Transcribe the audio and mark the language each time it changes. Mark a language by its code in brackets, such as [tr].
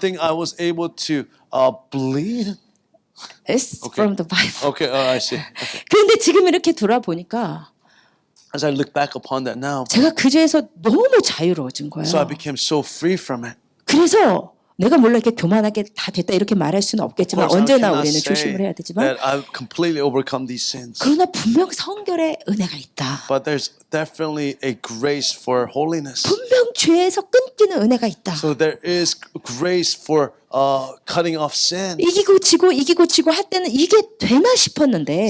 [en] think I was able to bleed. It's from the Bible. Okay, I see. Okay. [ko] 그런데 지금 이렇게 돌아보니까 [en] As I look back upon that now, [ko] 제가 그 죄에서 너무 자유로워진 거예요. [en] so I became so free from it. [ko] 그래서 내가 물론 이렇게 교만하게 다 됐다 이렇게 말할 수는 없겠지만 [en] Of course, I [ko] 언제나 [en] cannot [ko] 우리는 [en] say [ko] 조심을 해야 되지만 [en] that I've completely overcome these sins. [ko] 그러나 분명 성결의 은혜가 있다. [en] But there's definitely a grace for holiness. [ko] 분명 죄에서 끊기는 은혜가 있다. [en] So there is grace for cutting off sin. [ko] 이기고 지고 할 때는 이게 되나 싶었는데